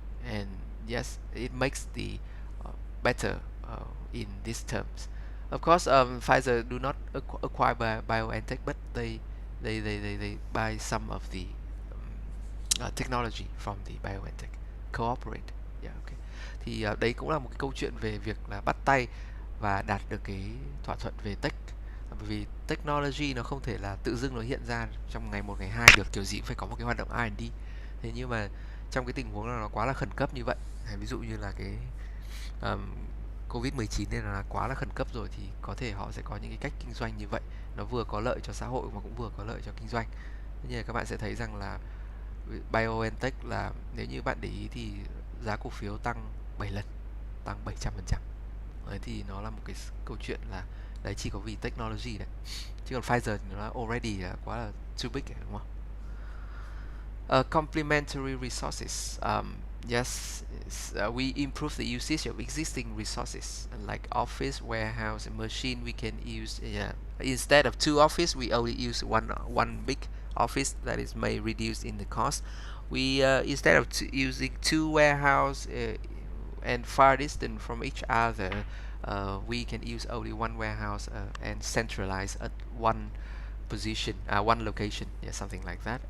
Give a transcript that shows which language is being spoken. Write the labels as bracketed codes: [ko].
[en] And yes, it makes the better in these terms. Of course, Pfizer do not acquire BioNTech, but they buy some of the technology from the BioNTech, cooperate. Yeah, okay. [vi] Thì đấy cũng là một cái câu chuyện về việc là bắt tay và đạt được cái thỏa thuận về tech. Bởi vì technology nó không thể là tự dưng nó hiện ra trong ngày một ngày hai được, kiểu gì cũng phải có một cái hoạt động R&D. Thế nhưng mà trong cái tình huống là nó quá là khẩn cấp như vậy, ví dụ như là cái um, Covid-19 nên là quá là khẩn cấp rồi, thì có thể họ sẽ có những cái cách kinh doanh như vậy, nó vừa có lợi cho xã hội mà cũng vừa có lợi cho kinh doanh. Thế nhưng các bạn sẽ thấy rằng là BioNTech là nếu như bạn để ý thì giá cổ phiếu tăng 7 lần, tăng 700%. Đấy thì nó là một cái câu chuyện là đấy chỉ có vì technology đấy. Chứ còn Pfizer thì nó already là quá là [en] too big, [vi] đúng không? [en] Complementary resources. Yes, we improve the usage of existing resources like office, warehouse, and machine. We can use instead of two office, we only use one big office. That is may reduce in the cost. We instead of using two warehouse and far distant from each other, we can use only one warehouse and centralize at one position, one location, yeah, something like that.